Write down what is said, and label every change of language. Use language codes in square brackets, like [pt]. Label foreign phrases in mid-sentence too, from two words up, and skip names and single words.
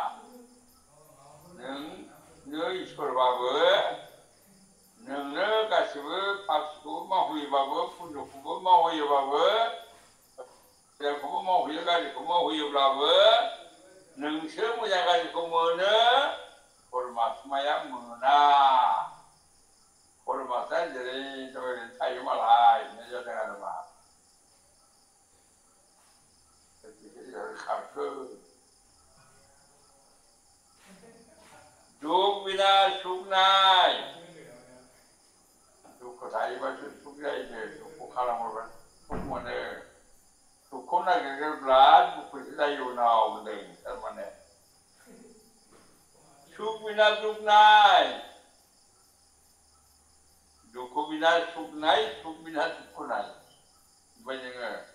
[brx] नोंनो इसोरबाबो नोंनो गासिबो पापखौ मावहोयोबाबो पुण्यखौबो मावहोयोबाबो मोजांखौबो मावहोयो गाज्रिखौ मावहोयोब्लाबो नोंसो मोजां गाज्रिखौ मोनो परमात्माया मोना। परमात्माया जेरै ओरैनो थायो मालाय होननाय जादों आरो मा खारखो [bn] দুখ বিনা সুখ নাই [brx] दुख थायोबासो सुख जायो दुखखौ खालामोबा सुख मोनो दुख सुखखौ नागिरग्राब्ला दुखुसो जायो उनाव होनदों थारमाने सुख बिना दुख नाय दुखु बिना सुख नाय सुख बिना दुखु नाय ओमफ्राय जोङो